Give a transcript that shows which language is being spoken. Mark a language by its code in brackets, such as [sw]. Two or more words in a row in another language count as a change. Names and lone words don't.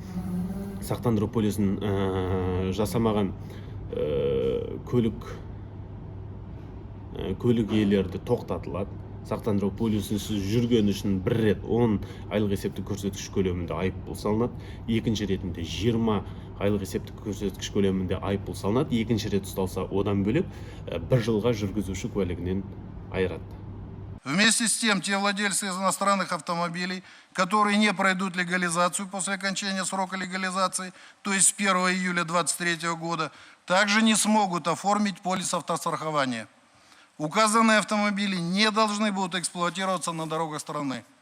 [kk] Сақтандыру полисін жасамаған көлік иелері тоқтатылады. Сақтандыру полисінсіз жүрген үшін 1 рет 10 айлық есептік көрсеткіш көлемінде айыппұл салынады. Екінші ретінде 20 айлық есептік көрсеткіш көлемінде айыппұл салынады. Екінші рет ұсталса, одан бөлек 1 жылға жүргізуші куәлігінен айырады. [ru] Вместе с тем, те владельцы иностранных автомобилей, которые не пройдут легализацию после окончания срока легализации, то есть с 1 июля 2023 года, также не смогут оформить полис автострахования. Указанные автомобили не должны будут эксплуатироваться на дорогах страны.